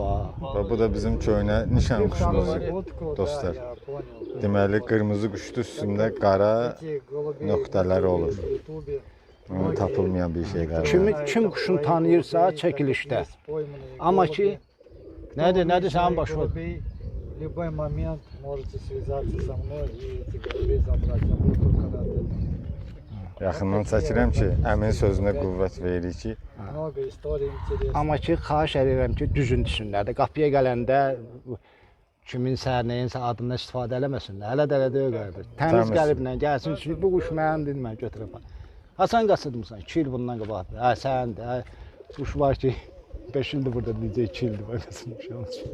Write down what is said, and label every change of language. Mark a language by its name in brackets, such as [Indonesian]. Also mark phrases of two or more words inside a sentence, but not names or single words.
[Azerbaijani] Və bu da bizim köhnə nişan quşumuz dostlar. Deməli qırmızı quşdur, üstündə qara nöqtələr olur. Tapılmayan bir şey qara. Kim quşunu tanıyırsa çəkilişdə. Amma ki, nədir sənin başı ol? [Russian] В любой момент можете связаться со мной и эти голубей забрать. Я буду только рад. [Azerbaijani] Yaxından çəkirəm ki, əmin sözünə qüvvət verir ki, [Russian] Много историй интересных. [Azerbaijani] Amma ki, xahiş edirəm ki, düzün düşsünlər də. Qapıya gələndə kiminsə, nəyinsə adından istifadə eləməsinlər. Hələ də elə deyil qardaş. Təmiz Təmiz. qəlblə gəlsin ki, bu quş mənimdir, mən götürüb. Hasan qaçırmısan? 2 il bundan qabaq. Hə, səndir. Hə, quş var ki, 5 ildir burada necə 2 ildir mən qaçırmışam.